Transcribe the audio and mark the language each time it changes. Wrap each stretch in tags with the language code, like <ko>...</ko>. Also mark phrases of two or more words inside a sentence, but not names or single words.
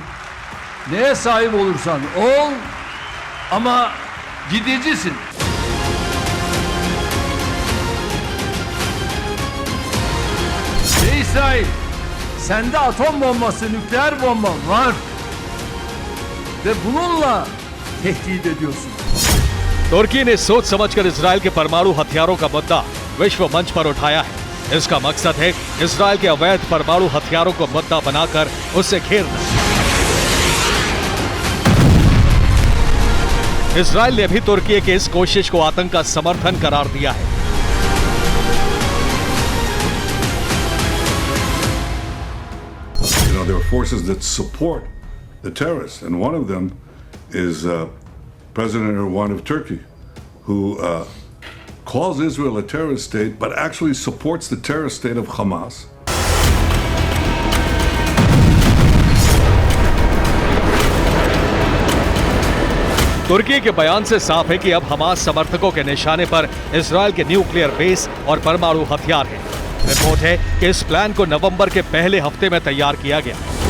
<tr>Neye sahip olursan ol ama gidicisin. İsrail, sende atom bombası, nükleer bomba var ve bununla tehdit ediyorsun.</tr> <hi>तुर्की ने सोच समझकर इजराइल के परमाणु हथियारों का मुद्दा विश्व मंच पर उठाया है। इसका मकसद है इजराइल के अवैध परमाणु हथियारों को मुद्दा बनाकर उसे घेरना। इजराइल ने भी तुर्की की इस कोशिश को आतंक का समर्थन करार दिया है।</hi> <en>There are forces that support the terrorists, and one of them is President Erdogan of Turkey, who calls Israel a terrorist state, but actually supports the terrorist state of Hamas.</en> <hi>तुर्की के बयान से साफ है कि अब हमास समर्थकों के निशाने पर इजराइल के</hi> <en>nuclear base</en> <hi>और परमाणु हथियार हैं। रिपोर्ट है कि इस प्लान को नवंबर के पहले हफ्ते में तैयार किया गया।</hi>